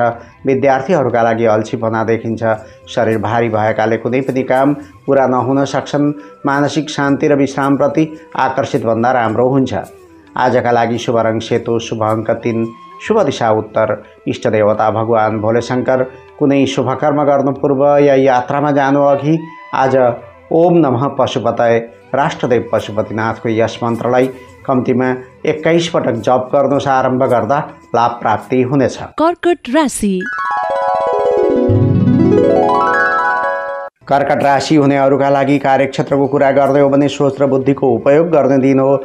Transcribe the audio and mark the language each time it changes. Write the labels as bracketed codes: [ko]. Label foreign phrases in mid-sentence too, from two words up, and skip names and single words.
[ne] विद्यार्थीहरूका लागि अल्छीपना देखिन्छ। शरीर भारी भएकाले कुनै पनि काम पुरा नहुन सक्छन्। मानसिक शान्ति र विश्रामप्रति आकर्षित भन्दा राम्रो हुन्छ। आजका लागि शुभ रङ सेतो, शुभ अङ्क 3, शुभ दिशा उत्तर, इष्टदेवता भगवान भोलेशङ्कर। कुनै शुभ कर्म गर्नु पूर्व या यात्रामा जानु अघि आज [sa] ओम नमः पशुपतये [ne] राष्ट्रदेव पशुपतिनाथको यस मन्त्रलाई कम्तीमा 21 पटक जप गर्नुहोस्। आरम्भ गर्दा लाभ प्राप्ति हुनेछ। कर्कट राशि। कर्कट राशि हुनेहरूका लागि कार्यक्षेत्रको कुरा गर्दै हो भने सोच र बुद्धिको उपयोग गर्ने दिन हो।